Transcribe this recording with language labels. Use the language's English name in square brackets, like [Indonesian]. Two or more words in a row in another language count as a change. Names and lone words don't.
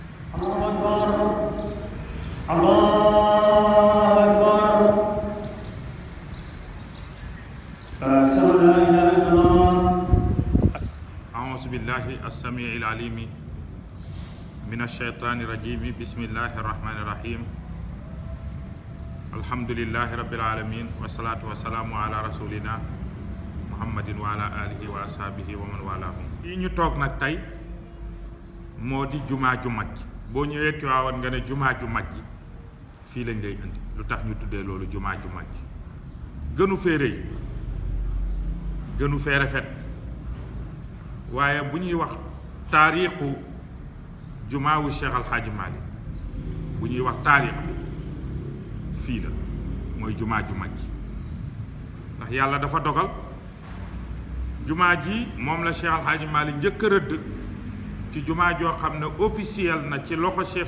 [Arabic] السميع العليم من الشيطان الرجيم بسم الله الرحمن الرحيم الحمد لله رب العالمين والصلاة والسلام على رسولنا محمد وعلى آله وأصحابه ومن والاهم [Wolof] fii ñu toog nag tey moo di jumaa ju mag boo ñëwee Tiwaawan nga ne jumaa ju mag ji fii lañ lay indi lu tax ñu tuddee loolu jumaa ju mag ji gënu fee rëy gënu fee rafet waaye bu ñuy wax taarixu jumaawu Cheikh Al Hadji Malick bu ñuy wax taarix fii la mooy jumaa ju mag ji ndax yàlla dafa dogal jumaa ji moom la Cheikh Al Hadji Malick njëkk a rëdd ci jumaa joo xam ne officiel na ci loxo Cheikh